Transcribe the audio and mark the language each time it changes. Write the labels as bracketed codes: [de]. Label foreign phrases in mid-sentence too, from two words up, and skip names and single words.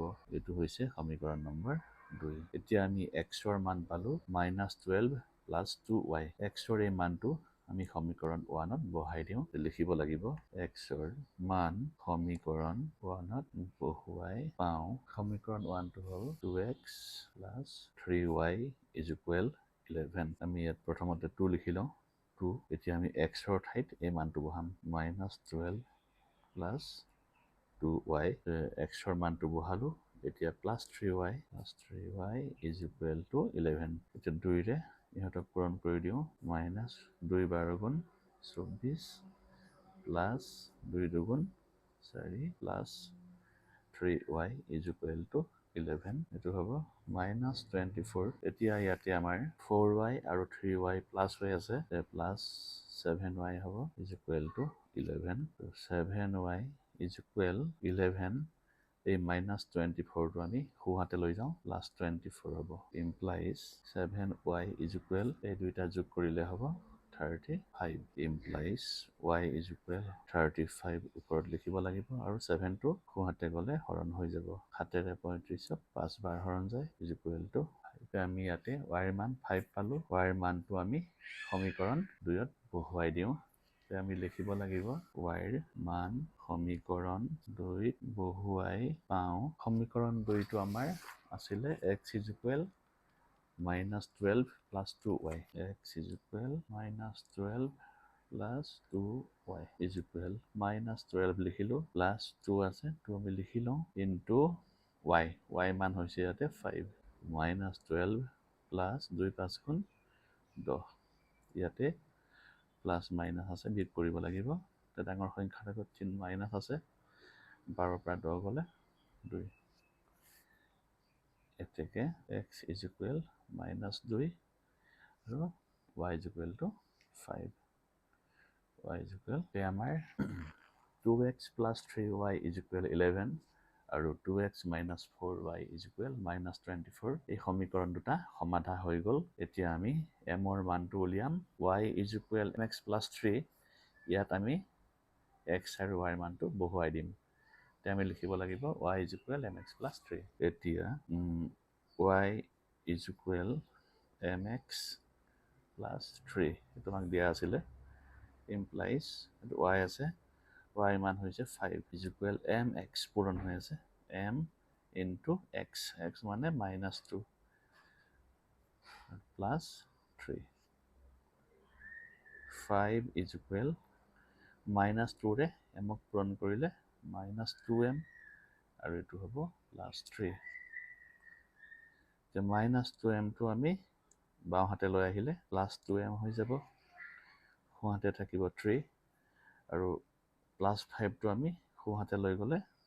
[as] এইটো হৈছে সমীকৰণ নম্বৰ 2। এতিয়া আমি x ৰ মান পালো [en] minus 12 plus 2y [as] x ৰ এই মানটো আমি সমীকৰণ 1 ত বহাই দিওঁ। লিখিব লাগিব x ৰ মান সমীকৰণ 1 ত বহুৱাই পাওঁ। সমীকৰণ 1 টো হ'ল [en] 2x plus 3y is equal 11 [as] আমি ইয়াত প্ৰথমতে 2 লিখি লওঁ 2 এতিয়া আমি x ৰ ঠাইত এই মানটো বহাম [en] minus 12 plus 2y [as] x ৰ মানটো বহালো এতিয়া [en] plus 3y is equal to 11 [as] এতিয়া 2 ৰে ইহঁতক পূৰণ কৰি দিওঁ [en] minus 2 [as] বাৰ গুণ [en] 24 plus 2 [as] দুগুণ 4 plus [en] 3y is equal to 11 [as] এইটো হ'ব [en] minus 24 [as] এতিয়া ইয়াতে আমাৰ 4y আৰু 3y plus হৈ আছে [en] plus 7y [as] হ'ব [en] is equal to 11 7y is equal 11 [as] এই [en] minus 24 [as] টো আমি সোঁহাতে লৈ যাওঁ [en] plus 24 [as] হ'ব [en] implies 7y is equal [as] এই দুইটা যোগ কৰিলে হ'ব [en] 35 implies y is equal 35 [as] ওপৰত লিখিব লাগিব আৰু 7 টো সোঁহাতে গ'লে হৰণ হৈ যাব 7 ৰে 35 ক 5 বাৰ হৰণ যায় [en] is equal to 5 [as] আমি ইয়াতে y ৰ মান 5 পালো y ৰ মানটো আমি সমীকৰণ 2 ত বহুৱাই দিওঁ আমি লিখিব লাগিব y ৰ মান সমীকৰণ 2 ত বহুৱাই পাওঁ সমীকৰণ 2 টো আমাৰ আছিলে [en] x is equal minus 12 plus 2y x is equal minus 12 [as] plus 2y is equal minus 12 লিখিলো [en] plus 2 [as] আছে 2 আমি লিখি লওঁ [en] into y [as] মান হৈছে ইয়াতে 5 [en] minus 12 plus 2 [as] 5 গুণ 10 ইয়াতে [en] plus minus [as] আছে বিয়োগ কৰিব লাগিব তে ডাঙৰ সংখ্যাৰ আগত চিহ্ন মাইনাস আছে 12 পৰা 10 গলে 2 এতেকে [en] x is equal minus 2 [as] আৰু [en] y is equal to 5 y is equal [as] তে আমাৰ [en] 2x plus 3y is equal 11 [as] আৰু [en] 2x minus 4y is equal minus 24 [as] এই সমীকৰণ দুটা সমাধান হৈ গল এতিয়া আমি m ৰ মানটো উলিয়াম [en] y is equal mx plus 3 [as] ইয়াত আমি x আৰু y ৰ মানটো বহুৱাই দিম তে আমি লিখিব লাগিব [en] y is equal mx plus 3 [as] এতিয়া y is equal mx plus 3 এটো আমাক দিয়া আছিলে [en] implies y [as] আছে y মান হৈছে 5 [en] is equal mx [as] পূৰণ হৈ আছে [en] m into x [as] x মানে [en] minus 2 plus 3 5 is equal minus 2 [as] ৰে m ক পূৰণ কৰিলে [en] minus 2m [as] আৰু এটো হ'ব [en] plus 3 [as] যে [en] minus 2m [as] টো আমি বাও হাতে লৈ আহিলে [en] plus 2m [as] হৈ যাব সোঁহাতে থাকিব 3 আৰু [en] plus 5 [as] টো আমি সোঁহাতে লৈ গলে